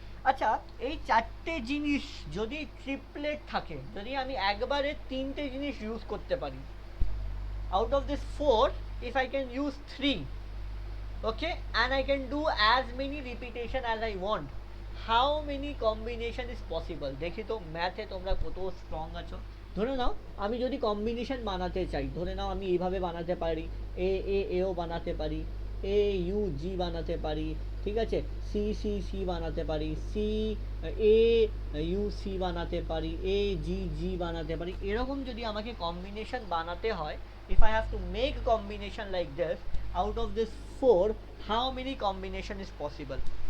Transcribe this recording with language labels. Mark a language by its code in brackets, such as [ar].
[bn] আচ্ছা, এই 4টে জিনিস যদি ট্রিপলেট থাকে, যদি আমি একবারে 3টে জিনিস ইউজ করতে পারি, [en] out of this 4 if I can use 3, okay, and I can do as many repetition as I want, how many combination is possible? [bn] দেখি তো ম্যাথে তোমরা কত স্ট্রং আছো। ধরে নাও আমি যদি কম্বিনেশন বানাতে চাই, ধরে নাও আমি এইভাবে বানাতে পারি, এ এ এও বানাতে পারি, এ ইউ জি বানাতে পারি, ঠিক আছে, সি সি সি বানাতে পারি, সি এ ইউ সি বানাতে পারি, এ জি জি বানাতে পারি। এরকম যদি আমাকে কম্বিনেশন বানাতে হয়, [en] if I have to make combination like this, out of this 4 how many combination is possible?